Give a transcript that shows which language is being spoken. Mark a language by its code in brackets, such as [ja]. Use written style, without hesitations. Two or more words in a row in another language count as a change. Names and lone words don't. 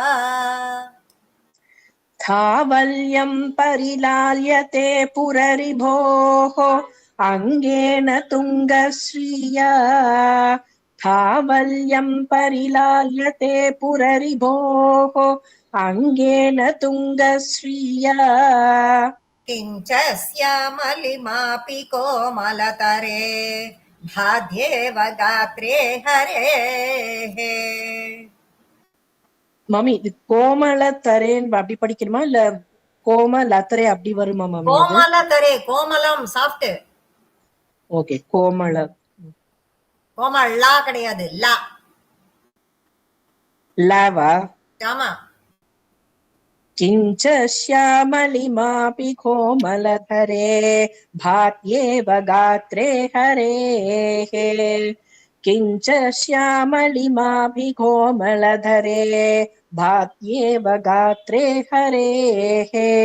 [sa] धावल्यं परिलाल्यते पुररिभोः अङ्गेन तुङ्गश्रिया धावल्यं परिलाल्यते पुररिभोः अङ्गेन तुङ्गश्रिया किञ्च स्यामलिमापि कोमलतरे भाद्येव गात्रे हरेः [ta] மாமி இது கோமலத்தரேன் அப்படி படிக்கணுமா இல்ல கோமலத்தரே அப்படி வருமா மாமி? கோமலதரே, கோமலம் சாஃப்ட். ஓகே, கோமல கோமல்லா கிடையாது, லா. லவா. ஆமா. [sa] किञ्च श्यामलिमापि कोमलधरे भात्येव गात्रे हरेः किञ्च श्यामलिमापि कोमलधरे भात्येव गात्रे हरेः